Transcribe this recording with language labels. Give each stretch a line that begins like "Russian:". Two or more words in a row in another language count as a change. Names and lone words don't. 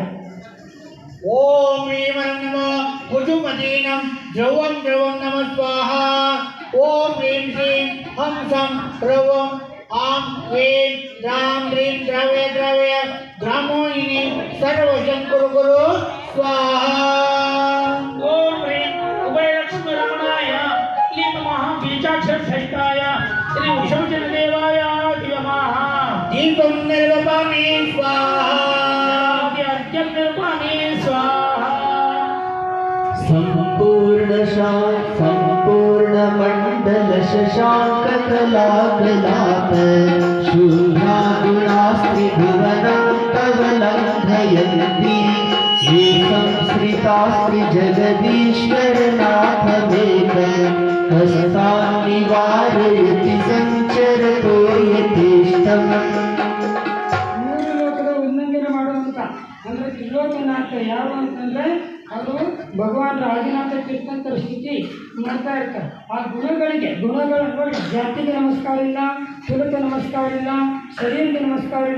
Sanskrit: ಓಂ ಶ್ರೀಮನ್ ನಮೋ ಭುಜುಮದೀನಂ ಧ್ರುವಂ ಧ್ರುವಂ ನಮ ಸ್ವಾಹ. ಓಂ ಹ್ರೀಂ ಶ್ರೀಂ ಹಂ ಸಂ ಧ್ರುವಂ ಆಂ ಹ್ರೀಂ ದ್ರಾಂ ಹ್ರೀಂ ದ್ರವ್ಯ ದ್ರವ್ಯ ದ್ರಾಮೋಹಿನಿ ಸರ್ವಶಂ ಕುರು ಕುರು ಸ್ವಾಹ. ಓಂ ಹ್ರೀಂ ಉಭಯಲಕ್ಷ್ಮಿ ರಮಣಾಯ ಕ್ಲೀಂ ಮಹಾಬೀಜಾಕ್ಷರ ಸಹಿತಾಯ ಶ್ರೀ ಕುಸುಮ ಜನದೇವಾಯ ದಿವ್ಯಮಃ ದೀಪಂ ನಿರ್ವಪಾಮಿ ಸ್ವಾಹ. ಜಲಾದಿ ಅರ್ಘ್ಯಂ ನಿರ್ವಾಮಿ ಸ್ವಾಹ. सम्पूर्ण शशाङ्ककलाकलाप शून्यागुणास्त्रिभुवनं तव लङ्घयन्ति ये संश्रितास्त्रि जगदीश्वरनाथमेकं हस्तान् निवारयति सञ्चरतो यथेष्टम्.
Kannada: ಮೂರು ಲೋಕದ ಉಲ್ಲಂಘನೆ ಮಾಡುವಂಥ ಅಂದರೆ ತ್ರಿಲೋಕನಾಥ ಯಾವ ಅಂತಂದರೆ ಅವರು ಭಗವಾನ್ ಆದಿನಾಥ ತೀರ್ಥಂಕರ ಸ್ಥಿತಿ ಮಾಡ್ತಾ ಇರ್ತಾರೆ. ಆ ಗುಣಗಳು ನೋಡಿ, ಜಾತಿಗೆ ನಮಸ್ಕಾರ ಇಲ್ಲ, ಕುಲಕ್ಕೆ ನಮಸ್ಕಾರ ಇಲ್ಲ, ಶರೀರಕ್ಕೆ ನಮಸ್ಕಾರ ಇಲ್ಲ.